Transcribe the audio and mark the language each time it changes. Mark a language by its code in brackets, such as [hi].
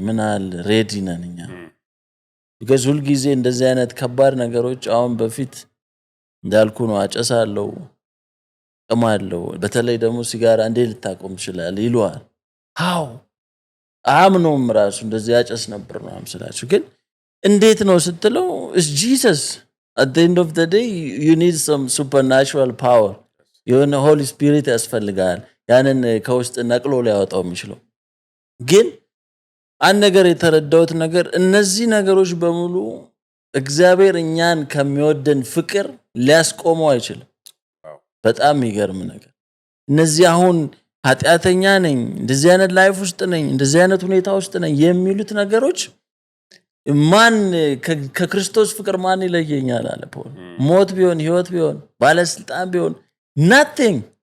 [am] ምናል ሬዲ ነን እኛ? [en] because [am] ሁልጊዜ እንደዚህ አይነት ከባድ ነገሮች አሁን በፊት እንዳልኩ ነው አጨሳለሁ፣ እማለሁ። በተለይ ደግሞ ሲጋራ እንዴት ልታቆም ትችላለህ ይሉሃል። how አምኖም ራሱ እንደዚህ ያጨስ ነበር ነው አምስላችሁ። ግን እንዴት ነው ስትለው [en] is Jesus. at the end of the day you need some supernatural power. [am] የሆነ ሆሊ ስፒሪት ያስፈልጋል ያንን ከውስጥ ነቅሎ ሊያወጣው የሚችለው። ግን አንድ ነገር የተረዳሁት ነገር እነዚህ ነገሮች በሙሉ እግዚአብሔር እኛን ከሚወደን ፍቅር ሊያስቆመው አይችልም። በጣም የሚገርም ነገር እነዚህ አሁን ኃጢአተኛ ነኝ፣ እንደዚህ አይነት ላይፍ ውስጥ ነኝ፣ እንደዚህ አይነት ሁኔታ ውስጥ ነኝ የሚሉት ነገሮች ማን ከክርስቶስ ፍቅር ማን ይለየኛል አለ ፖል። ሞት ቢሆን ህይወት ቢሆን ባለስልጣን ቢሆን [en] nothing